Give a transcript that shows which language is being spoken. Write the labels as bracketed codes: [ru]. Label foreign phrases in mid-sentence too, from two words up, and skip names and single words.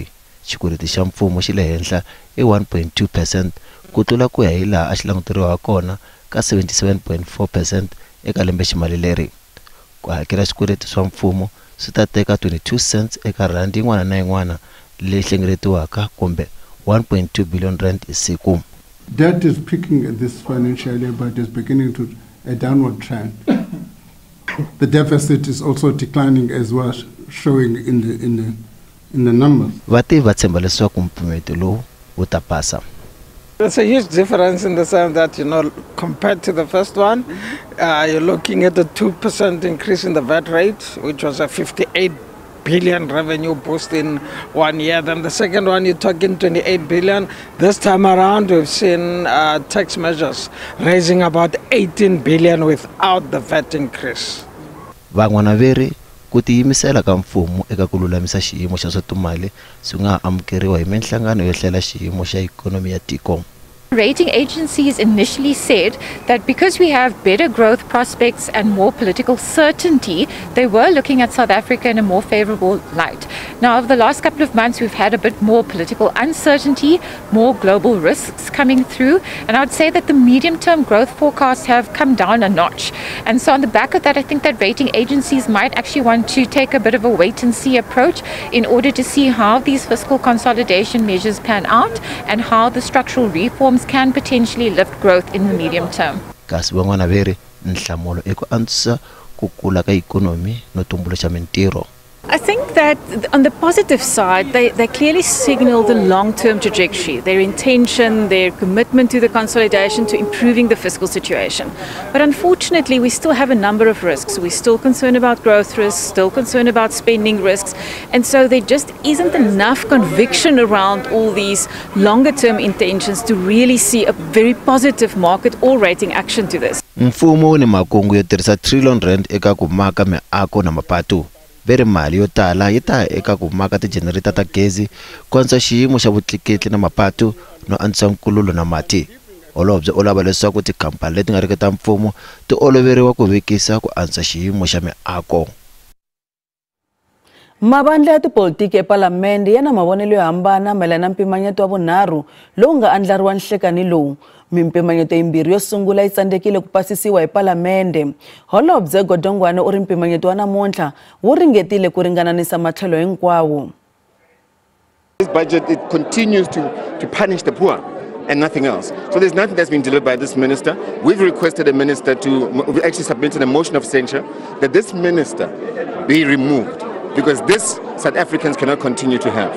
[ts] Xikweleti xa mfumo xi le henhla hi 1.2% ku tlula ku ya hi laha a xi languteriwa kona ka 77.4% eka lembe ximali leri. Ku hakela xikweleti swa mfumo swi ta teka 22 cents eka randi yin'wana na yin'wana leyi hlengeletiwaka kumbe 1.2 billion rand hi siku. [en] Debt is peaking at this financial year, but is beginning to a downward trend. The deficit is also declining as well, showing in the numbers. [ts] Vativi va tshemba leswaku mpfuneto lowu wu ta pasa. [en] There's a huge difference in the sense that, compared to the first one, you're looking at a 2% increase in the VAT rate, which was a 58 billion revenue boost in 1 year. Then the second one, you're talking 28 billion. This time around, we've seen tax measures raising about 18 billion without the VAT increase. [ts] Van'wana veri ku tiyimisela ka mfumo eka ku lulamisa xiyimo xa swa timali swi nga amukeriwa hi minhlangano yo hlela xiyimo xa ikonomi ya tiko. [en] Rating agencies initially said that because we have better growth prospects and more political certainty, they were looking at South Africa in a more favorable light. Now, over the last couple of months, we've had a bit more political uncertainty, more global risks coming through, and I would say that the medium-term growth forecasts have come down a notch. And so on the back of that, I think that rating agencies might actually want to take a bit of a wait-and-see approach in order to see how these fiscal consolidation measures pan out and how the structural reforms can potentially lift growth in the medium term. [ts] Kasi van'wana veri nhlamulo eku antswisa ku kula ka ikonomi no tumbuluxa mintirho. [en] I think that on the positive side, they clearly signal the long-term trajectory, their intention, their commitment to the consolidation, to improving the fiscal situation. But unfortunately, we still have a number of risks. We're still concerned about growth risks, still concerned about spending risks. And so there just isn't enough conviction around all these longer-term intentions to really see a very positive market or rating action to this. [ts] Mfumo ni Mahungu yo tirhisa trillion rand eka ku maka miako na mapatu. Veri mali yo tala yi ta eka ku maka tigenerator ta gezi, ku antswa xiyimo xa vutleketli na mapatu no antswa nkululo na mati. Holobye u lava leswaku tikhampani leti nga riki ta mfumo ti oloveriwa ku vekisa ku antswa xiyimo xa miako. Mavandla ya tipolitiki ePalamende yana mavonelo yo hambana mayelana na mpimanyeto wa vunharhu lowu nga andlariwa nhlekani lowu. Mimpimanyeto yimbirhi yo sungula yi tsandzekile ku pasisiwa hi Palamende. Holobye Godongwana u ri mpimanyeto wa namuntlha wu ringetile ku ringananisa matlhelo hinkwawo. [en] This budget, it continues to punish the poor and nothing else. So there's nothing that's been delivered by this minister. We've requested a minister we've actually submitted a motion of censure that this minister be removed, because this South Africans cannot continue to have.